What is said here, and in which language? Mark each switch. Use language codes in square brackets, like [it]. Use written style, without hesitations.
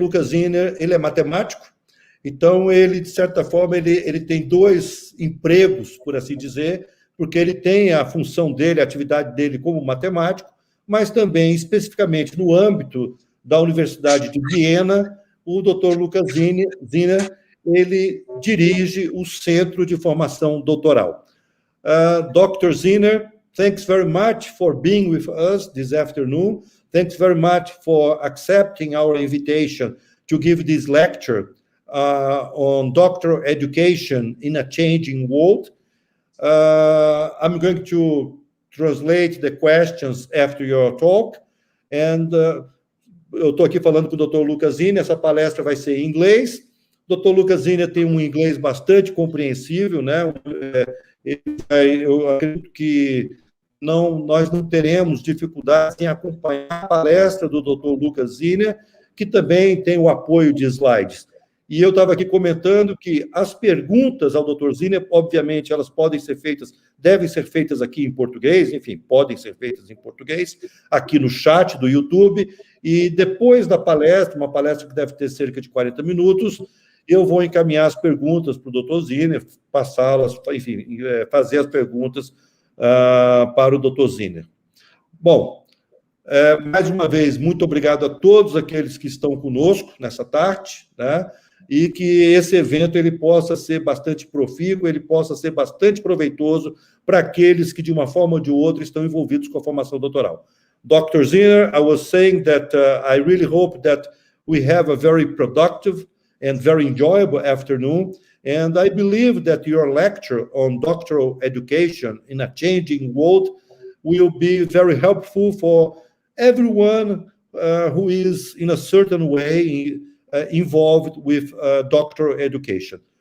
[pt] Lucas Zinner, ele é matemático, então ele, de certa forma, ele tem dois empregos, por assim dizer, porque ele tem a função dele, a atividade dele como matemático, mas também, especificamente, no âmbito da Universidade de Viena, o Dr. Lucas Zinner, ele dirige o Centro de Formação Doutoral. Dr. [en] Zinner, thanks very much for being with us this afternoon. Thanks very much for accepting our invitation to give this lecture on doctoral education in a changing world. I'm going to translate the questions after your talk. [pt] And eu estou aqui falando com o Dr. Lucas Zinner, essa palestra vai ser em inglês. O Dr. Lucas Zinner tem um inglês bastante compreensível, né? Eu acredito que nós não teremos dificuldades em acompanhar a palestra do Dr. Lucas Zinner, que também tem o apoio de slides. E eu estava aqui comentando que as perguntas ao Dr. Zinner, obviamente, elas podem ser feitas, devem ser feitas aqui em português, enfim, podem ser feitas em português, aqui no chat do YouTube, e depois da palestra, uma palestra que deve ter cerca de 40 minutos, eu vou encaminhar as perguntas para o Dr. Zinner, passá-las, enfim, fazer as perguntas para o Dr. Zinner. Bom, mais uma vez, muito obrigado a todos aqueles que estão conosco nessa tarde, né? E que esse evento ele possa ser bastante profícuo, ele possa ser bastante proveitoso para aqueles que, de uma forma ou de outra, estão envolvidos com a formação doutoral. Dr. [en] Zinner, I was saying that I really hope that we have a very productive and very enjoyable afternoon, and I believe that your lecture on doctoral education in a changing world will be very helpful for everyone who is, in a certain way, involved with doctoral education.